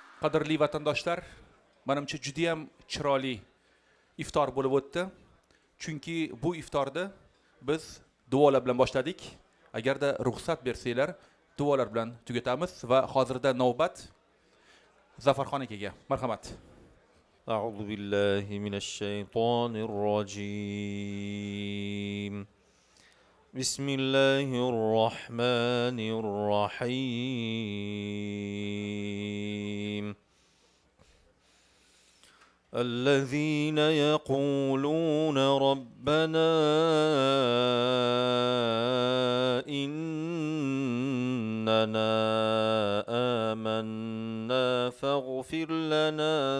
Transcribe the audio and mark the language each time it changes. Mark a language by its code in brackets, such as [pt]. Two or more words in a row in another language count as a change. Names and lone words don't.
[uz] Qadrli vatandoshlar, menimcha juda ham chiroyli iftor bo'lib o'tdi. Chunki bu iftorda biz duolar bilan boshladik. Agarda ruxsat bersanglar, duolar bilan tugatamiz va hozirda navbat Zafarxon akaga. Marhamat. [ar] أعوذ بالله من الشيطان الرجيم بسم الله الرحمن الرحيم الذين يقولون ربنا إننا آمنا فاغفر لنا